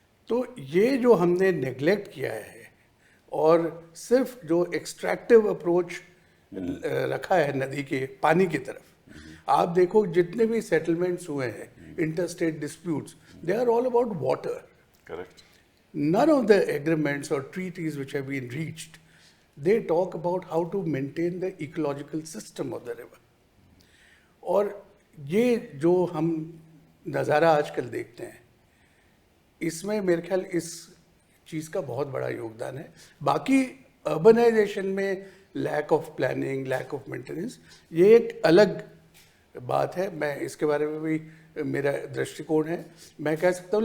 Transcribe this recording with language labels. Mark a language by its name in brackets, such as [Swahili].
[Hindi] तो ये जो हमने नेग्लेक्ट किया है और सिर्फ जो एक्सट्रैक्टिव अप्रोच रखा है नदी के पानी की तरफ, आप देखो जितने भी सेटलमेंट्स हुए हैं, interstate disputes, [English] They are all about water. Correct. None of the agreements or treaties which have been reached, they talk about how to maintain the ecological system of the river. [Hindi] और ये जो हम नज़ारा आजकल देखते हैं, इसमें मेरे ख्याल इस चीज़ का बहुत बड़ा योगदान है। बाकी अर्बनाइजेशन में lack of planning, lack of maintenance, ये एक अलग बात है, मैं इसके बारे में भी मेरा दृष्टिकोण है, मैं कह सकता हूँ।